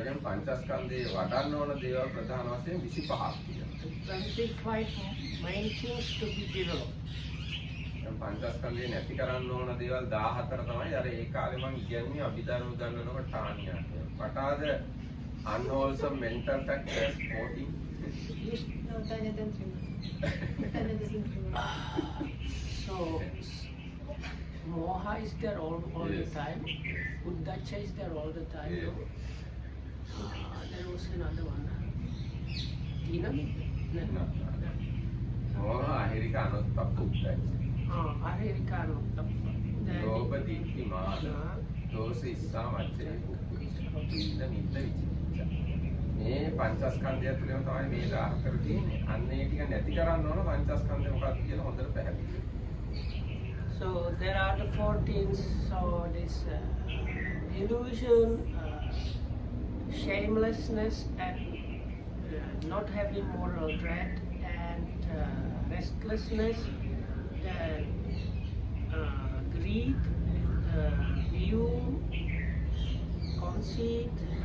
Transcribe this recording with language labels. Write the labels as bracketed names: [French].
[Sinhala] දැන් පංචස්කන්ධේ වඩන්න ඕන දේවල් ප්‍රධාන වශයෙන් 25ක් තියෙනවා. [English] 25 main things to be developed. [Sinhala] දැන් පංචස්කන්ධේ නැති කරන්න ඕන දේවල් 14 තමයි අර ඒ කාලේ මම කියන්නේ අභිධර්ම ගන්නකොට ටානියා කියලා. [English] What are the unwholesome mental factors 14? No, Tanya doesn't remember. Tanya doesn't remember. So, moha is there all Yes. the time. Uddacha is there all the time. Yeah. There was another one. Tina? No. [Pali] මොහ අහිරික අනුත්ප්ප උද්දච්ච. Ahirikano. ලෝභ දිට්ඨි මාන දෝෂ ඉස්සා මච්චේ කුක්කුච්ච නිද්ද විචිකිච්ඡා. [Sinhala] මේ පංචස්කන්ධය තුළම තමයි මේ 14 තියෙන්නේ. අන්න ඒ ටික නැති කරන්න ඕන පංචස්කන්ධය මොකක්ද කියලා හොඳට පැහැදිලි. [English] So there are the 14. So this illusion, shamelessness, and not having moral dread, and restlessness, then greed, view, conceit,